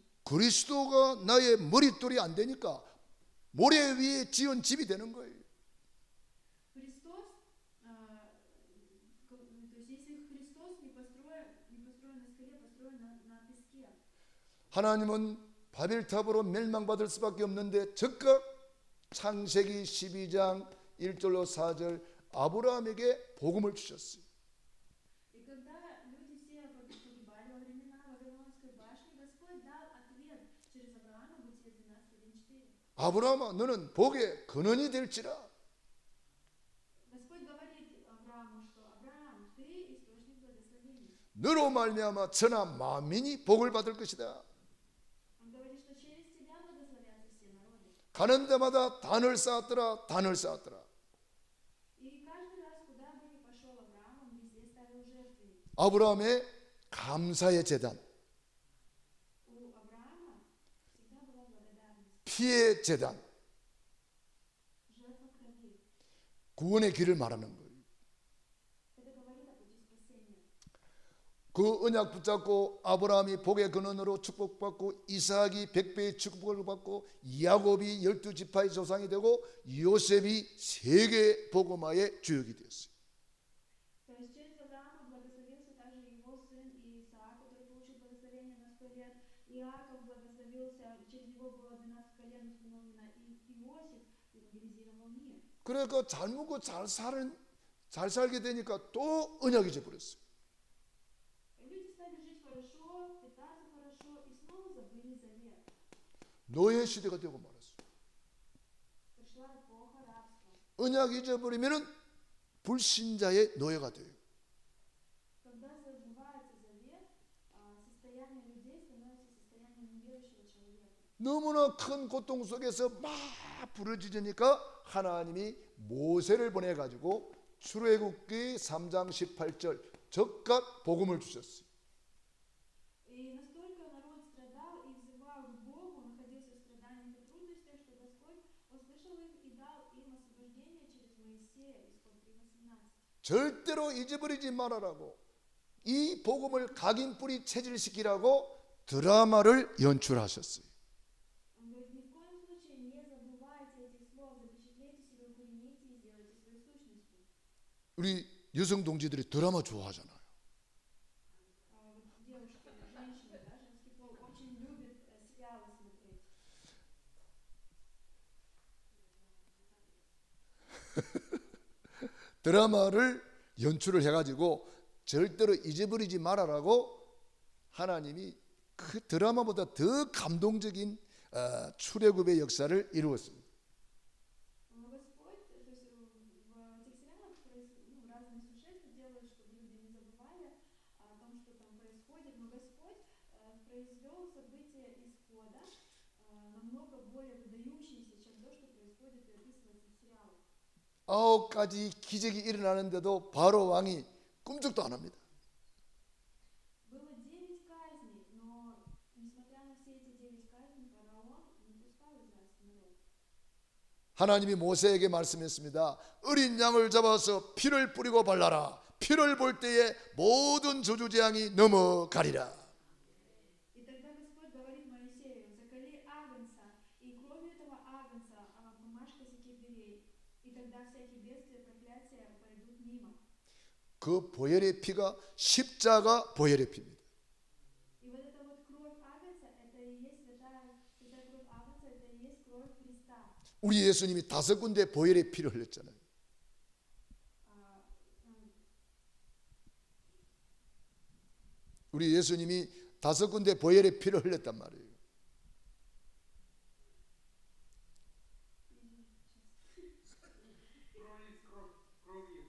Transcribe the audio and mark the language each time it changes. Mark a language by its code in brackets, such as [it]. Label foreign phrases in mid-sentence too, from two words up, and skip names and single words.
[ko] 그리스도가 나의 머릿돌이 안 되니까 모래 위에 지은 집이 되는 거예요. [ru] Христос, то есть если Христос не построен на скале, построен на песке. [ko] 하나님은 바벨탑으로 멸망받을 수밖에 없는데 즉각 창세기 12장 1절로 4절 아브라함에게 복음을 주셨어요. [ru] И когда люди все погибали во времена Вавилонской башни, Господь дал ответ через Авраама, Бытие 12:1-4. [ko] 아브라함아, 너는 복의 근원이 될지라. [ru] Господь говорит Аврааму, что Авраам, ты источник благословения. [ko] 너로 말미암아 천하 만민이 복을 받을 것이다. [ru] Он говорит, что через тебя благословятся все народы. [ko] 가는 데마다 단을 쌓았더라, 단을 쌓았더라. [ru] И каждый раз, куда бы ни пошел Авраам, он везде ставил жертвы. [ko] 아브라함의 감사의 제단, [ru] У Авраама всегда была благодарность, [ko] 피의 제단, [ru] жертва крови. [ko] 구원의 길을 말하는 거예요. [ru] Это говорит о пути спасения. [ko] 그 언약 붙잡고 아브라함이 복의 근원으로 축복받고 이삭이 100배의 축복을 받고 야곱이 12지파의 조상이 되고 요셉이 세계 복음화의 주역이 되었어요. [ru] То есть через Авраама благословился также его сын Исаак, который получил благословение на 100 лет. Иаков благословился, через него было 12 колен установлено. И Иосиф евангелизировал мир. [ko] 그러니까 잘 먹고 잘 살게 되니까 또 언약이 져버렸어요. [ru] И люди стали жить хорошо, питаться хорошо, и снова забыли завет. [ko] 노예 시대가 되고 말았어요. [ru] Пришла эпоха рабства. [ko] 언약 잊어버리면 불신자의 노예가 돼요. [ru] Когда забывается завет, состояние людей становится состоянием неверующего человека. [ko] 너무나 큰 고통 속에서 막 부르짖으니까 하나님이 모세를 보내가지고 출애굽기 3장 18절 즉각 복음을 주셨어요. [ru] И настолько народ страдал и взывал к Богу, находился в страданиях и трудностях, что Господь услышал их и дал им освобождение через Моисея, Исход 3:18. [ko] 절대로 잊어버리지 말아라고 이 복음을 각인뿌리 체질시키라고 드라마를 연출하셨어요. [ru] Он говорит, ни в коем случае не забывайте этих слов, запечатлейте себе, укорените и сделайте своей сущностью. [ko] 우리 여성 동지들이 드라마 좋아하잖아요. [ru] Вот девушки, женщины, да, женский пол очень любят сериалы смотреть. [ko] 드라마를 연출을 해가지고 절대로 잊어버리지 말아라고 하나님이 그 드라마보다 더 감동적인 출애굽의 역사를 이루었습니다. [ru] Господь, то есть в этих сериалах разные сюжеты делают, чтобы люди не забывали о том, что там происходит, но Господь произвел события исхода намного более выдающиеся, чем то, что происходит и описывается в сериалах. [ko] 9가지 기적이 일어나는데도 바로 왕이 꿈쩍도 안 합니다. [ru] Было 9 казней, но несмотря на все эти 9 казней, фараон не пускал израильский народ. [ko] 하나님이 모세에게 말씀했습니다. 어린 양을 잡아서 피를 뿌리고 발라라. 피를 볼 때에 모든 저주재앙이 넘어가리라. [ru] И тогда Господь говорит Моисею: заколи агнца, и кровью этого агнца помажь косяки дверей, и тогда всякие бедствия, проклятия пойдут мимо. [ko] 그 보혈의 피가 십자가 보혈의 피입니다. [ru] И вот эта вот кровь агнца, это и есть святая кровь агнца, это и есть кровь Христа. [ko] 우리 예수님이 5군데 보혈의 피를 흘렸잖아요. 우리 예수님이 5군데 보혈의 피를 흘렸단 말이에요. [ru] Кровью